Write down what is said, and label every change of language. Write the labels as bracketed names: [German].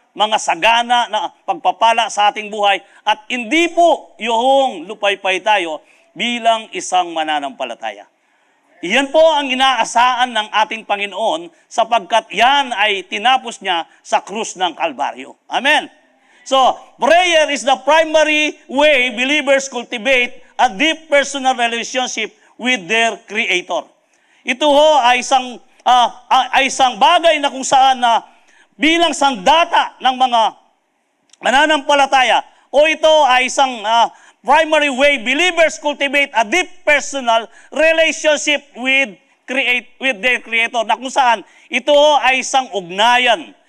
[Filipino] mga sagana na pagpapala sa ating buhay at hindi po yung lupaypay tayo bilang isang mananampalataya. Iyan po ang inaasahan ng ating Panginoon sapagkat yan ay tinapos niya sa krus ng Kalbaryo. Amen. [English] So, prayer is the primary way believers cultivate a deep personal relationship with their Creator. [Filipino] Ito ho ay isang bagay na kung saan na bilang sandata ng mga mananampalataya o ito ay isang [English] primary way believers cultivate a deep personal relationship with their Creator [Filipino] na kung saan ito ay isang ugnayan.